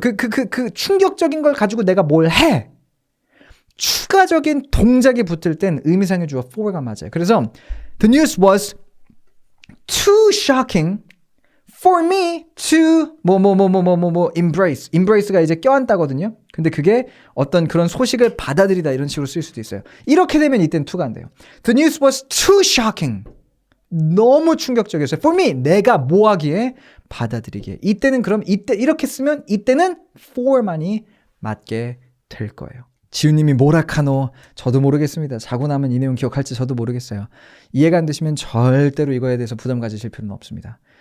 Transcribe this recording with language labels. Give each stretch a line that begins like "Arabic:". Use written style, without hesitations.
Korean: 그 충격적인 걸 가지고 내가 뭘 해. 추가적인 동작이 붙을 땐 의미상의 주어 for가 맞아요. 그래서
English: the news was too shocking for me to embrace.
Korean: embrace가 이제 껴안다거든요. 근데 그게 어떤 그런 소식을 받아들이다 이런 식으로 쓸 수도 있어요. 이렇게 되면 이때는 to가 안 돼요.
English: The news was too shocking.
Korean: 너무 충격적이었어요.
English: For me,
Korean: 내가 뭐 하기에 받아들이기에. 이때는 그럼 이때 이렇게 쓰면 이때는 for만이 맞게 될 거예요. 지훈님이 뭐라카노 저도 모르겠습니다. 자고 나면 이 내용 기억할지 저도 모르겠어요. 이해가 안 되시면 절대로 이거에 대해서 부담 가지실 필요는 없습니다.